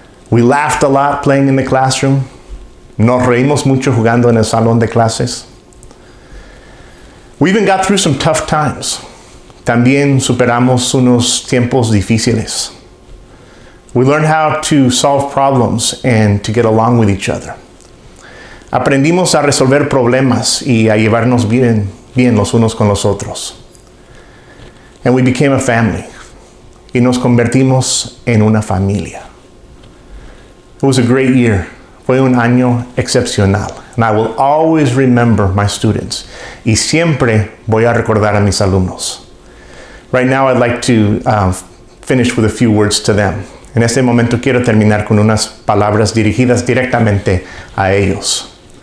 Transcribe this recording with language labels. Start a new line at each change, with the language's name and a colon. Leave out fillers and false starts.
English: We laughed a lot playing in the classroom.
Spanish: Nos reímos mucho jugando en el salón de clases.
English: We even got through some tough times.
Spanish: También superamos unos tiempos difíciles.
English: We learned how to solve problems and to get along with each other.
Spanish: Aprendimos a resolver problemas y a llevarnos bien los unos con los otros.
English: And we became a family.
Spanish: Y nos convertimos en una familia.
English: It was a great year.
Spanish: Fue un año excepcional.
English: And I will always remember my students.
Spanish: Y siempre voy a recordar a mis alumnos.
English: Right now I'd like to finish with a few words to them.
Spanish: En este momento quiero terminar con unas palabras dirigidas directamente a ellos.